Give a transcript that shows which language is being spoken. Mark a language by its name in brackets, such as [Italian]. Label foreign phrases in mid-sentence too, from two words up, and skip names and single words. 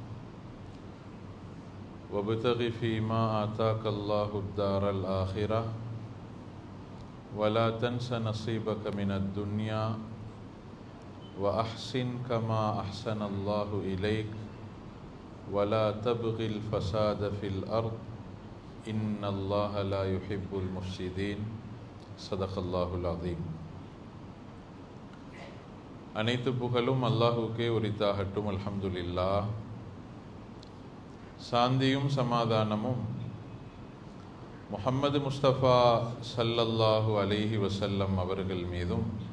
[Arabic] وابتغ فيما آتاك الله الدار الآخرة ولا تنس نصيبك من الدنيا وأحسن كما أحسن الله إليك ولا تبغ الفساد في الأرض إن الله لا يحب المفسدين صدق الله العظيم. [Tamil] அனைத்து புகழும் அல்லாஹுக்கே உரித்தாகட்டும். அல்ஹம்துலில்லாஹ். சாந்தியும் சமாதானமும் முஹம்மது முஸ்தபா [Arabic] صلى الله عليه وسلم [Tamil] அவர்கள் மீதும்